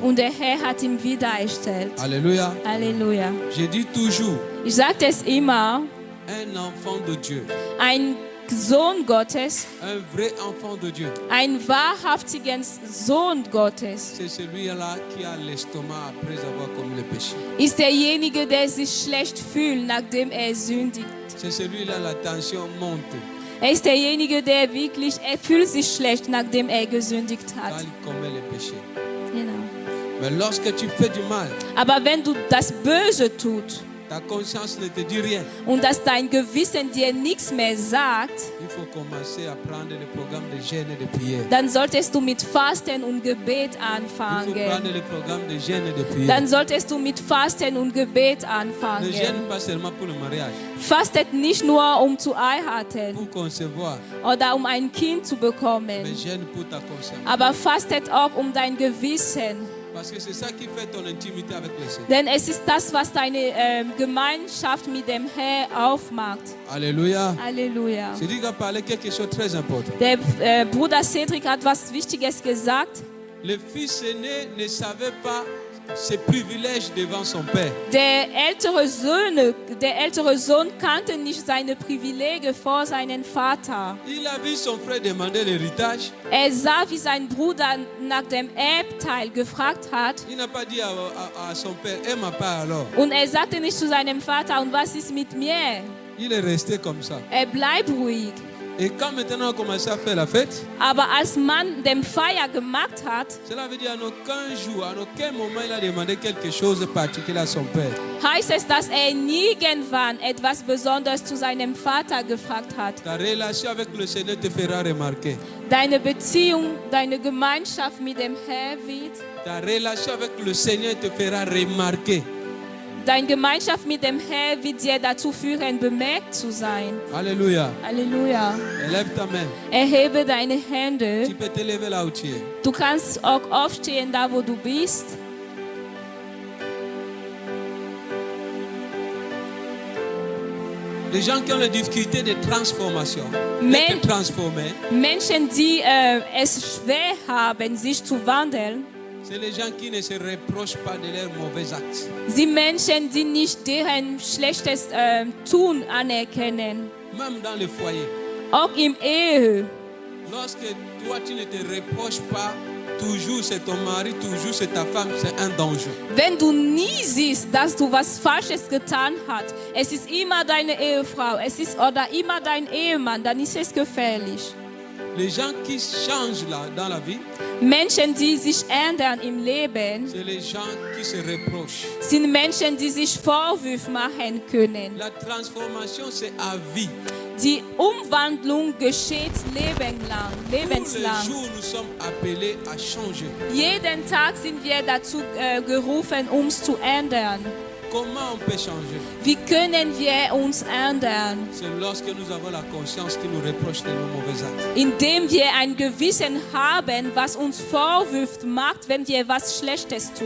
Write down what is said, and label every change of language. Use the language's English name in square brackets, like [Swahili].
[German] und der Herr hat ihn wiedererstellt. [French] Alléluia. [German] Halleluja. [French] Je dis toujours, [German] Ich sage es immer, [French] un enfant de Dieu, [German] ein Sohn Gottes, [French] un vrai enfant de Dieu, [German] ein wahrhaftiger Sohn Gottes, [French] c'est celui-là qui a l'estomac après avoir commis le péché. [German] ist derjenige, der sich schlecht fühlt, nachdem er sündigt. [French] C'est celui-là, la tension monte [German] Er ist derjenige, der wirklich, er fühlt sich schlecht, nachdem er gesündigt [French] quand [German] hat. [French] il commet le péché. [German] Genau. [French] Mais lorsque tu fais du mal, [German] Aber wenn du das Böse tust [French] ta conscience ne te dit rien. [German] und dass dein Gewissen dir nichts mehr sagt, [French] Il faut commencer à prendre le programme de jeûne et de prière. [German] dann solltest du mit Fasten und Gebet [French] Il faut prendre [German] anfangen. [French] le programme de jeûne et de prière. [German] Dann solltest du mit Fasten und Gebet [French] Ne [German] anfangen. [French] jeûne pas seulement pour le mariage, [German] Fastet nicht nur, um zu heiraten [French] pour concevoir, [German] oder um ein Kind zu [French] mais [German] bekommen, [French] jeûne pour ta conscience. [German] aber fastet auch um dein Gewissen. [French] Parce que c'est ça qui fait ton intimité avec le Seigneur. [German] Denn es ist das, was deine Gemeinschaft mit dem Herrn aufmacht. [French] Alléluia. [German] Halleluja. [French] Je dis qu'il a parlé quelque chose de très important. [German] Der Bruder Cedric hat was Wichtiges gesagt. [French] Le fils aîné ne savait pas ses privilèges devant son père. [German] Der ältere Sohn kannte nicht seine Privilegien vor seinem Vater. [French] Il a vu son frère demander l'héritage. [German] Er sah, wie sein Bruder nach dem Erbteil gefragt hat. [French] Il n'a pas dit à son père, et ma part alors. [German] Und er sagte nicht zu seinem Vater, und was ist mit mir? [French] Il est resté comme ça. [German] Er bleibt ruhig. [French] Et quand maintenant on a commencé à faire la fête, [German] Aber als man dem Feier gemacht hat, [French] cela veut dire à aucun jour, à aucun moment il a demandé quelque chose de particulier à son père. [German] heißt es, dass er nirgendwann etwas Besonderes zu seinem Vater gefragt hat. [French] Ta relation avec le Seigneur te fera remarquer. [German] Deine Beziehung, deine Gemeinschaft mit dem Herrn wird, [French] Ta relation avec le Seigneur te fera remarquer. [German] deine Gemeinschaft mit dem Herrn wird dir dazu führen, bemerkt zu sein. [French] Alléluia. [German] Halleluja. [French] Élève ta main. [German] Erhebe deine Hände. [French] Tu peux te lever là où tu es. [German] Du kannst auch aufstehen, da wo du bist. [French] Les gens qui ont la difficulté de transformation, Mais- d'être transformés, [German] Menschen, die es schwer haben, sich zu wandeln, [French] c'est les gens qui ne se reprochent pas de leurs mauvais actes. [German] sind Menschen, die nicht deren schlechtes Tun anerkennen. [French] Même dans le foyer. [German] Auch im Ehe. [French] Lorsque toi tu ne te reproches pas, toujours c'est ton mari, toujours c'est ta femme, c'est un danger. [German] Wenn du nie siehst, dass du was Falsches getan hast, es ist immer deine Ehefrau, es ist oder immer dein Ehemann, dann ist es gefährlich. [French] Les gens qui changent là dans la vie, [German] Menschen, die sich ändern im Leben, [French] c'est les gens qui se reprochent. [German] sind Menschen, die sich Vorwürfe machen können. [French] La transformation c'est à vie. [German] Die Umwandlung geschieht lebenslang. [French] Tous les [German] lebenslang. [French] jours nous sommes appelés à changer. [German] Jeden Tag sind wir dazu gerufen, uns zu ändern. [French] Comment on peut changer? [German] Wie können wir uns ändern? [French] C'est lorsque nous avons la conscience qui nous reproche de nos mauvais actes. [German] Indem wir ein Gewissen haben, was uns Vorwürfe macht, wenn wir was Schlechtes tun.